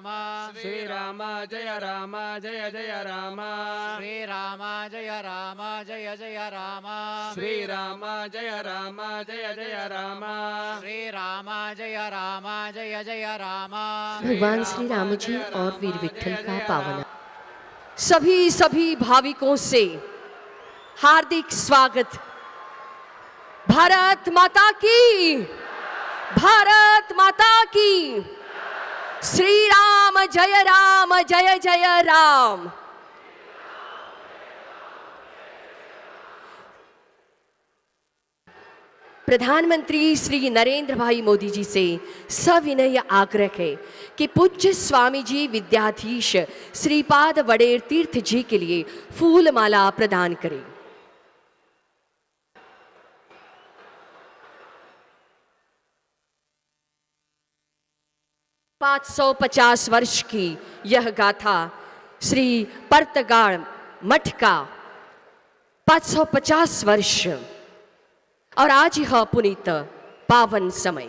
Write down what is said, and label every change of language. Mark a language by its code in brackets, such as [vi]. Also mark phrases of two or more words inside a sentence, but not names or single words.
[hi] श्रीराम जय राम जय जय राम श्रीराम जय राम जय जय राम श्रीराम जय राम जय जय राम श्रीराम जय राम जय जय राम भगवान श्री राम जी और वीर विठ्ठल का पावन सभी भाविकों से हार्दिक स्वागत। भारत माता की, भारत माता की। श्री राम जय जय राम। प्रधानमंत्री श्री नरेंद्र भाई मोदी जी से सविनय आग्रह है कि पूज्य स्वामी जी विद्याधीश श्रीपाद वडेर तीर्थ जी के लिए फूल माला प्रदान करें। $550 वर्ष की यह गाथा श्री परतगाड़ मठ का 550 वर्ष और आज यह पुनीत पावन समय।